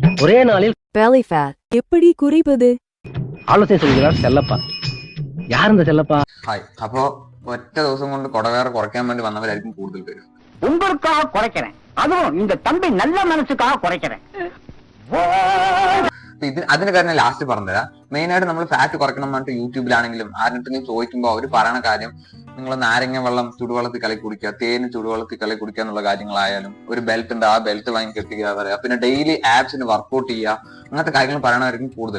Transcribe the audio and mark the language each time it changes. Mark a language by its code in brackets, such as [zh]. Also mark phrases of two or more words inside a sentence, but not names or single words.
[ta] ஒரே நாளில் [en] belly fat [ta] எப்படி குறைப்பது? ஆலோசனை சொல்கிறார் செல்லப்பா. யார் இந்த செல்லப்பா? [ml] ഹായ്. അപ്പോ ഒറ്റ ദിവസം കൊണ്ട് കുടവേറെ കുറയ്ക്കാൻ വേണ്ടി വന്നവരായിരിക്കും കൂടുതൽ പേര്. [ta] உங்களுக்காக குறைக்கிறேன், அதுவும் இந்த தம்பி நல்ல மனசுக்காக குறைக்கிறேன். [ml] അതിന്റെ കാര്യം ലാസ്റ്റ് പറഞ്ഞുതരാം. മെയിൻ ആയിട്ട് നമ്മൾ ഫാറ്റ് കുറയ്ക്കണം പറഞ്ഞിട്ട് യൂട്യൂബിലാണെങ്കിലും ആരെങ്കിലും ചോദിക്കുമ്പോൾ അവർ പറയണ കാര്യം നിങ്ങൾ നാരങ്ങ വെള്ളം ചുടുവെള്ളത്തിൽ കലക്കി കുടിക്കുക, തേന് ചുടുവെള്ളത്തിൽ കലക്കി കുടിക്കുക എന്നുള്ള കാര്യങ്ങളായാലും, ഒരു ബെൽറ്റ് ഉണ്ട് ആ ബെൽറ്റ് വാങ്ങി കെട്ടിക്കുക പറയാ, പിന്നെ [en] daily abs workout [ml] ചെയ്യുക, അങ്ങനത്തെ കാര്യങ്ങൾ പറയണമായിരിക്കും കൂടുതൽ.